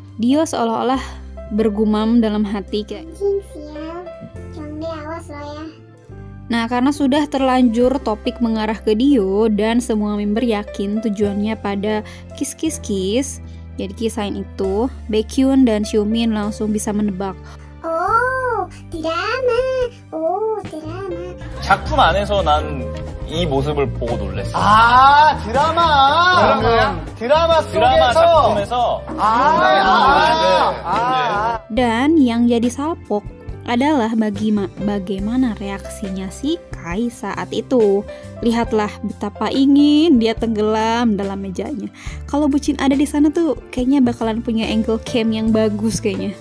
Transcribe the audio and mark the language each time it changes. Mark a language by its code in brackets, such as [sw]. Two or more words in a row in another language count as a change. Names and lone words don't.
[id] Dio seolah-olah bergumam dalam hati kayak, Anjing sial, Chongdae awas lo ya. nah, karena sudah terlanjur topik mengarah ke Dio dan semua member yakin tujuannya pada kiss, jadi kisahin itu, Baekhyun dan Xiumin langsung bisa menebak. [ko] Oh, 드라마. 작품 안에서 난 이 모습을 보고 놀랬어. 아, 드라마 드라마 작품에서 [id] Dan yang jadi salpok adalah bagaimana reaksinya si Kai saat itu. Lihatlah betapa ingin dia tenggelam dalam mejanya. Kalau bucin ada di sana tuh kayaknya bakalan punya [en] angle cam [id] yang bagus kayaknya.